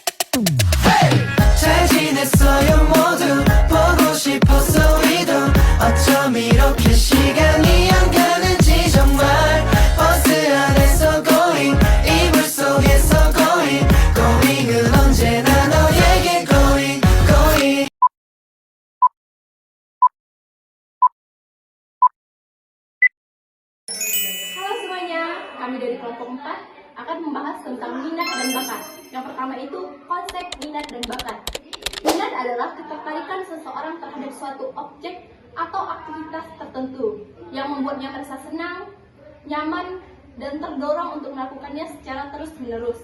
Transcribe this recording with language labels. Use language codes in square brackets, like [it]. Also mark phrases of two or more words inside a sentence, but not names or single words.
[ko] 잘 지냈어요 모두 보고 싶었어 우리도 어쩜 이렇게 시간이 안 가는지 정말 버스 안에서 going 이불 속에서 going going은 언제나 너에게 going going. [id] Halo semuanya, kami dari kelompok 4 akan membahas tentang minat dan bakat. Yang pertama itu konsep minat dan bakat. Minat adalah ketertarikan seseorang terhadap suatu objek atau aktivitas tertentu yang membuatnya merasa senang, nyaman, dan terdorong untuk melakukannya secara terus-menerus.